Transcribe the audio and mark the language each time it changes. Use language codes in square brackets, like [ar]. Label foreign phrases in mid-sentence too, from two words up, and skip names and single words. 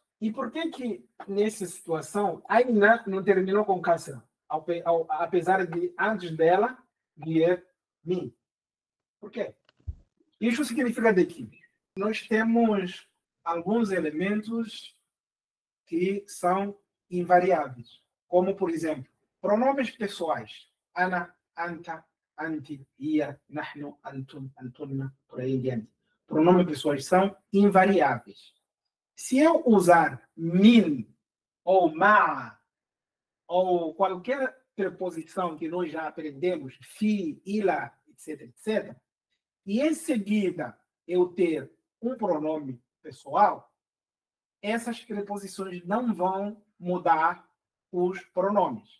[pt] E por que nessa situação, Aina não terminou com kasra, apesar de antes dela vir mim? Por quê? Isso significa de que nós temos alguns elementos que são invariáveis, como, por exemplo, pronomes pessoais. Ana, [ar] أنت أنتِ هي نحن أنتم أنتن, [pt] por aí em diante. Pronomes pessoais são invariáveis. Se eu usar min, ou ma, ou qualquer preposição que nós já aprendemos, fi, ila, etc., etc., e em seguida eu ter um pronome pessoal, essas preposições não vão mudar os pronomes.